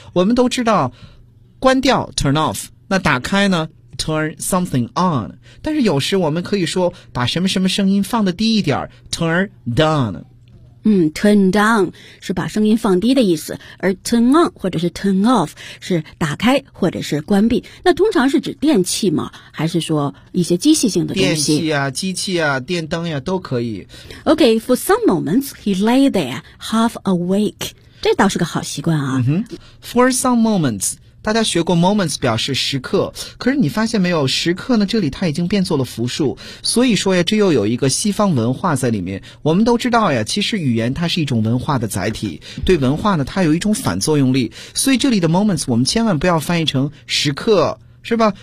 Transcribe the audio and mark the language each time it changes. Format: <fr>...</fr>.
<zh>我们都知道关掉 turn off， 那打开呢 turn something on， 但是有时我们可以说把什么什么声音放得低一点 turn down。 turn down 是把声音放低的意思，而 turn on 或者是 turn off 是打开或者是关闭。那通常是指电器吗？还是说一些机械性的东西？电器啊，机器啊，电灯呀，都可以。</zh> <en>OK， for some moments he lay there half awake，这倒是个好习惯啊。</en> <zh>For some moments， 大家学过 moments 表示时刻，可是你发现没有，时刻呢这里它已经变作了复数，所以说呀这又有一个西方文化在里面。我们都知道呀，其实语言它是一种文化的载体，对文化呢它有一种反作用力，所以这里的 moments 我们千万不要翻译成时刻，是吧？</zh>